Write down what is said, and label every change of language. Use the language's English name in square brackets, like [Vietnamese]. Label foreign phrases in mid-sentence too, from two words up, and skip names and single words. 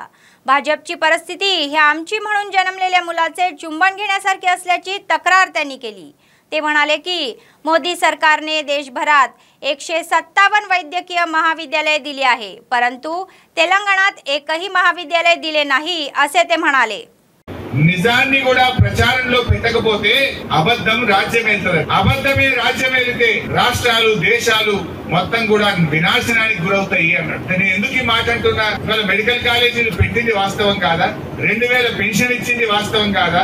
[Marathi] भाजपची परिस्थिती ही आमची म्हणून जन्मलेल्या मुलाचे चुंबन घेण्यासारखी असल्याची तक्रार त्यांनी केली. ते म्हणाले की मोदी सरकारने देशभरात 157 वैद्यकीय महाविद्यालये दिली आहे, परंतु तेलंगणात एकही महाविद्यालय दिले नाही असे ते म्हणाले. [Telugu] నిజాన్ని కూడా ప్రచారంలో పెట్టకపోతే అబద్ధం రాజ్యం వెళ్తుంది. అబద్ధమే రాజ్యం వెళ్తే రాష్ట్రాలు దేశాలు మొత్తం కూడా వినాశనానికి గురవుతాయి అన్నాడు. నేను ఎందుకు ఈ మాట అంటున్నా? ఇవాళ మెడికల్ కాలేజీలు పెట్టింది వాస్తవం కాదా? 2000 పెన్షన్ ఇచ్చింది వాస్తవం కాదా?